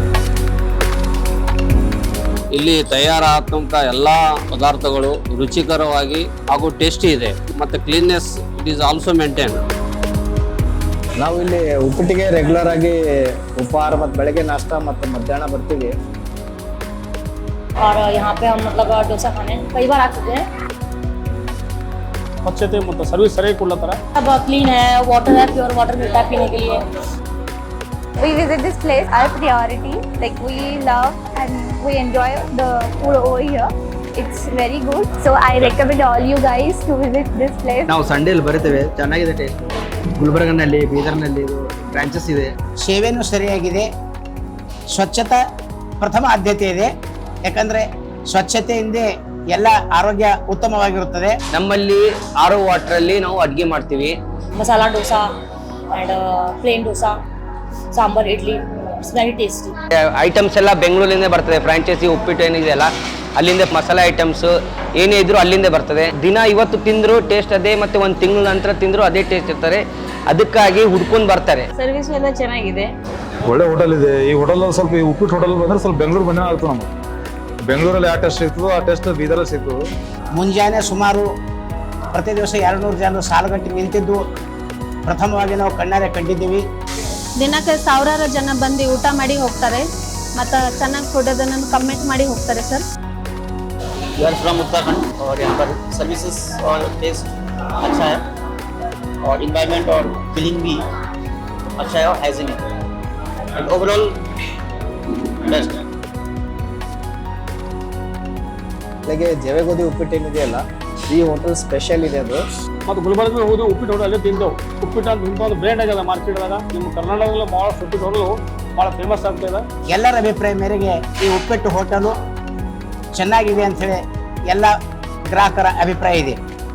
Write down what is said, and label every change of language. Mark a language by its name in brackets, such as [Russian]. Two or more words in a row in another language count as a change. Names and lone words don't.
[Kannada] ಇಲ್ಲಿ ತಯಾರಾದಂಥ ಎಲ್ಲ ಪದಾರ್ಥಗಳು ರುಚಿಕರವಾಗಿ ಹಾಗೂ ಟೇಸ್ಟಿ ಇದೆ ಮತ್ತು [English] cleanness it is also maintain. [Kannada] ನಾವು ಇಲ್ಲಿ ಉಪ್ಪಿಟ್ಟಿಗೆ ರೆಗ್ಯುಲರ್ ಆಗಿ ಉಪಹಾರ ಮತ್ತು ಬೆಳಗ್ಗೆ ನಾಷ್ಟ ಮತ್ತು ಮಧ್ಯಾಹ್ನ ಬರ್ತೀವಿ. [Hindi] और यहाँ पे हम मतलब डोसा खाने कई बार आ चुके हैं. [Kannada] ಸ್ವಚ್ಛತೆ ಮತ್ತು ಸರ್ವಿಸ್ ಸರಿಯಾಗಿ ಕೊಡ್ಲತ್ತಾರ. [Hindi] अब क्लीन है, वाटर है, [English] pure water [Hindi] मिलता है पीने के लिए. [English] We visit this place our priority. Like we love and we enjoy the food over here. It's very good. So I recommend all you guys to visit this place. [Kannada] ನಾವು ಸಂಡೇಲಿ ಬರ್ತೇವೆ, ಚೆನ್ನಾಗಿದೆ ಟೇಸ್ಟ್. ಗುಲ್ಬರ್ಗನಲ್ಲಿ, ಬೀದರ್ನಲ್ಲಿ ಬ್ರಾಂಚಸ್ ಇದೆ. ಸೇವೆನೂ ಸರಿಯಾಗಿದೆ. ಸ್ವಚ್ಛತಾ ಪ್ರಥಮ ಆದ್ಯತೆ ಇದೆ. ಯಾಕಂದರೆ ಸ್ವಚ್ಛತೆಯಿಂದ ಎಲ್ಲ ಆರೋಗ್ಯ ಉತ್ತಮವಾಗಿರುತ್ತದೆ. ನಮ್ಮಲ್ಲಿ ಆರೋ ವಾಟ್ರಲ್ಲಿ ನಾವು ಅಡುಗೆ ಮಾಡ್ತೀವಿ. [English] Masala dosa and plain dosa, sambar, idli, it's very tasty. [Kannada] ಐಟಮ್ಸ್ ಎಲ್ಲ ಬೆಂಗಳೂರಿಂದ ಬರ್ತದೆ. ಫ್ರಾಂಚೈಸಿ ಉಪ್ಪಿಟ್ಟು ಏನಿದೆಯಲ್ಲ ಅಲ್ಲಿಂದ ಮಸಾಲೆ ಐಟಮ್ಸ್ ಏನೇ ಇದ್ರೂ ಅಲ್ಲಿಂದ ಬರ್ತದೆ. ದಿನ ಇವತ್ತು ತಿಂದರೂ ಟೇಸ್ಟ್ ಅದೇ, ಮತ್ತು ಒಂದು ತಿಂಗಳ ನಂತರ ತಿಂದರೂ ಅದೇ ಟೇಸ್ಟ್ ಇರ್ತಾರೆ. ಅದಕ್ಕಾಗಿ ಹುಡ್ಕೊಂಡು ಬರ್ತಾರೆ. ಸರ್ವಿಸ್ ಎಲ್ಲ ಚೆನ್ನಾಗಿದೆ, ಒಳ್ಳೆ ಹೋಟೆಲ್ ಇದೆ. ಈ ಹೋಟೆಲ್ ಸ್ವಲ್ಪ ಈ ಉಪ್ಪಿಟ್ಟು ಹೋಟೆಲ್ ಬಂದ್ರೆ ಸ್ವಲ್ಪ ಬೆಂಗಳೂರು ಬಂದೇ ಆಗ್ತದೆ. ನಮಗೆ ಬೆಂಗಳೂರಲ್ಲಿ ಯಾವ ಟೆಸ್ಟ್ ಸಿಗ್ತದೋ ಆ ಟೆಸ್ಟ್ ಬೀದರಲ್ಲಿ ಸಿಗ್ತದೆ. ಮುಂಜಾನೆ ಸುಮಾರು ಪ್ರತಿ ದಿವಸ 200 ಜನರು ಸಾಲುಗಟ್ಟಿ ನಿಂತಿದ್ದು ಪ್ರಥಮವಾಗಿ ನಾವು ಕಣ್ಣಾರೆ ಕಂಡಿದ್ದೀವಿ. ದಿನಕ್ಕೆ ಸಾವಿರಾರು ಜನ ಬಂದು ಊಟ ಮಾಡಿ ಹೋಗ್ತಾರೆ ಮತ್ತು ಚೆನ್ನಾಗಿ ಕೊಡೋದನ್ನು ಕಮೆಂಟ್ ಮಾಡಿ ಹೋಗ್ತಾರೆ ಸರ್. [English] We are from Uttarakhand [Hindi] और यहाँ पर सर्विसेज और टेस्ट अच्छा है और इन्वायरमेंट और फीलिंग भी अच्छा है और हाइजीनिक है. [English] overall best [Hindi] है. [Kannada] ಬೆಳಗ್ಗೆ ಜವೆಗೋದಿ ಉಪ್ಪಿಟ್ಟು ಏನಿದೆಯಲ್ಲ, ಈ ಹೋಟೆಲ್ ಸ್ಪೆಷಲ್ ಇದೆ ಅದು. ಮತ್ತು ಗುಲ್ಬರ್ಗ ಹೋಗಿ ಉಪ್ಪಿಟ್ಟು ಹೋಟೆಲ್ ಅಲ್ಲೇ ತಿಂದೆವು. ಉಪ್ಪಿಟ್ಟು ಅಂತ ಇಂಥ ಒಂದು ಬ್ರ್ಯಾಂಡ್ ಆಗ್ಯದ ಮಾರ್ಕೆಟ್ದಾಗ. ನಿಮ್ಮ ಕರ್ನಾಟಕದಲ್ಲಿ ಭಾಳಷ್ಟು ಉಪ್ಪಿಟ್ಟು ಹೋಟೆಲು ಭಾಳ ಫೇಮಸ್ ಆಗ್ತದೆ. ಎಲ್ಲರ ಅಭಿಪ್ರಾಯ ಮೇರೆಗೆ ಈ ಉಪ್ಪಿಟ್ಟು ಹೋಟೆಲು ಚೆನ್ನಾಗಿದೆ ಅಂಥೇಳಿ ಎಲ್ಲ ಗ್ರಾಹಕರ ಅಭಿಪ್ರಾಯ ಇದೆ.